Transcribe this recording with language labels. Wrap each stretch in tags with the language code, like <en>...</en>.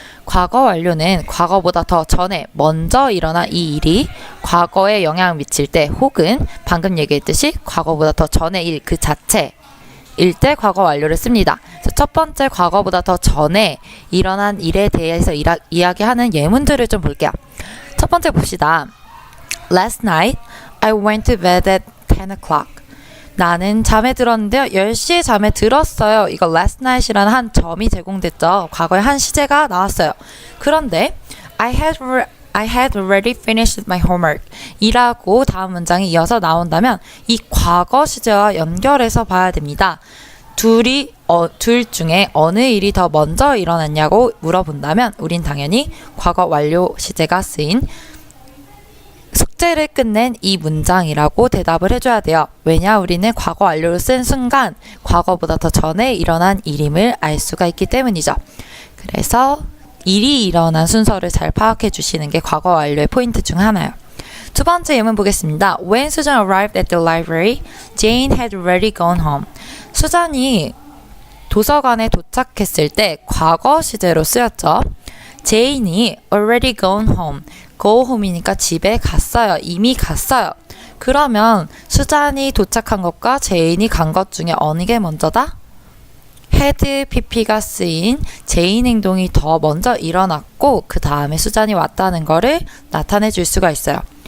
<ko>과거 완료는 과거보다 더 전에 먼저 일어난 이 일이 과거에 영향을 미칠 때 혹은 방금 얘기했듯이 과거보다 더 전의 일 그 자체일 때 과거 완료를 씁니다. 그래서 첫 번째 과거보다 더 전에 일어난 일에 대해서 이야기하는 예문들을 좀 볼게요. 첫 번째 봅시다.</ko> <en>Last night I went to bed at 10 o'clock.</en> <ko>나는 잠에 들었는데요. 10시에 잠에 들었어요. 이거 last night이라는 한 점이 제공됐죠. 과거에 한 시제가 나왔어요. 그런데</ko> <en>I had already finished my homework</en> <ko>이라고 다음 문장이 이어서 나온다면 이 과거 시제와 연결해서 봐야 됩니다. 둘 중에 어느 일이 더 먼저 일어났냐고 물어본다면 우린 당연히 과거 완료 시제가 쓰인 숙제를 끝낸 이 문장이라고 대답을 해줘야 돼요. 왜냐? 우리는 과거 완료를 쓴 순간 과거보다 더 전에 일어난 일임을 알 수가 있기 때문이죠. 그래서 일이 일어난 순서를 잘 파악해 주시는 게 과거 완료의 포인트 중 하나예요. 두 번째 예문 보겠습니다.</ko> <en>When Susan arrived at the library, Jane had already gone home.</en> <ko>수잔이 도서관에 도착했을 때 과거 시제로 쓰였죠. 제인이</ko> <en>already gone home.</en> <ko>go home이니까 집에 갔어요. 이미 갔어요. 그러면 수잔이 도착한 것과 제인이 간 것 중에 어느 게 먼저다? had pp가 쓰인 제인 행동이 더 먼저 일어났고 그 다음에 수잔이 왔다는 거를 나타내 줄 수가 있어요.</ko>